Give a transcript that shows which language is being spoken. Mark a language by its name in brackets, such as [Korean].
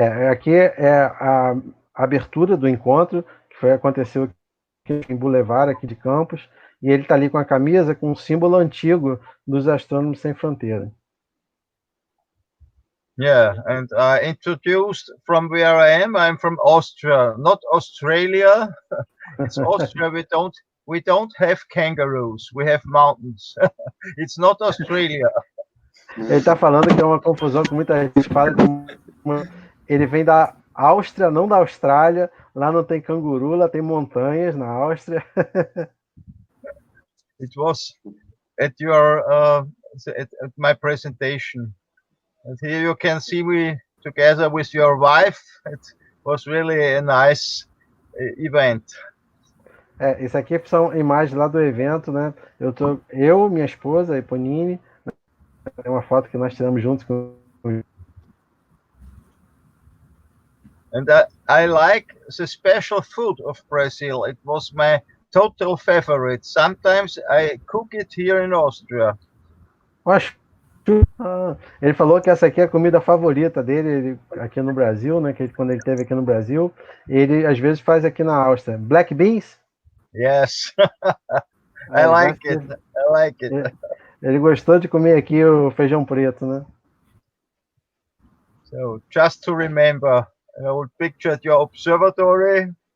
[Portuguese] Aqui é a abertura do encontro que aconteceu aqui em Boulevard, aqui de Campos, e ele está ali com a camisa com um símbolo antigo dos Astrônomos Sem Fronteira. [English] Yeah, and I introduced from where I am. I'm from Austria, not Australia. It's Austria. We don't have kangaroos. We have mountains. It's not Australia. [Portuguese] Ele está falando que é uma confusão que muita gente fala. Ele vem da Áustria, não da Austrália. Lá não tem canguru, lá tem montanhas na Áustria. [English] It was at your at my presentation. And here you can see me together with your wife. It was really a nice event. [Portuguese] Isso aqui são imagens lá do evento, né? Eu, minha esposa, Eponine, é uma foto que nós tiramos juntos com. [English] And I like the special food of Brazil. It was my total favorite. Sometimes I cook it here in Austria. [Portuguese] Ele falou que essa aqui é a comida favorita dele aqui no Brasil, né? Que quando ele esteve aqui no Brasil, ele às vezes faz aqui na Áustria. [English] Black beans? Yes, I like it. I like it. [Portuguese] Ele gostou de comer aqui o feijão preto, né? [English] So just to remember, an old picture at your observatory.